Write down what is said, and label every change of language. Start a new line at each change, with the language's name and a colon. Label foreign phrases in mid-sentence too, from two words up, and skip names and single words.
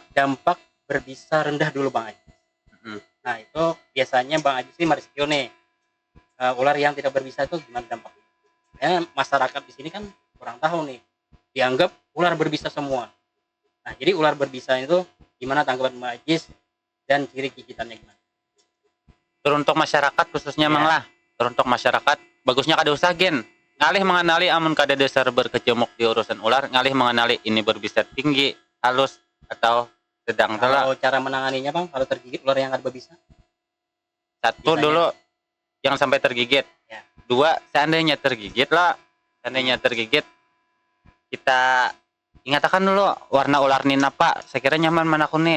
Indonesian: Dampak berbisa rendah dulu Bang Ajis. Nah, itu biasanya Bang Ajis ini merescue nih ular yang tidak berbisa itu gimana dampaknya? Ya, masyarakat di sini kan kurang tahu nih. Dianggap ular berbisa semua. Nah, jadi ular berbisa itu gimana tanggapan Bang Ajis dan ciri gigitannya gimana? Teruntuk masyarakat khususnya mang lah.
Banjar: Teruntuk masyarakat bagusnya kada usah gen. Ngalih mengenali amun kada dasar berkecamuk di urusan ular, ngalih mengenali ini berbisa tinggi, halus atau sedang telah.
Indonesian: Kalau cara menanganinya Bang kalau tergigit ular yang ada berbisa? Satu Bisanya. dulu jangan sampai tergigit. Ya. 2 seandainya tergigit lah. Seandainya tergigit kita ingatakan dulu warna ular ini apa, saya kira nyaman mana nih.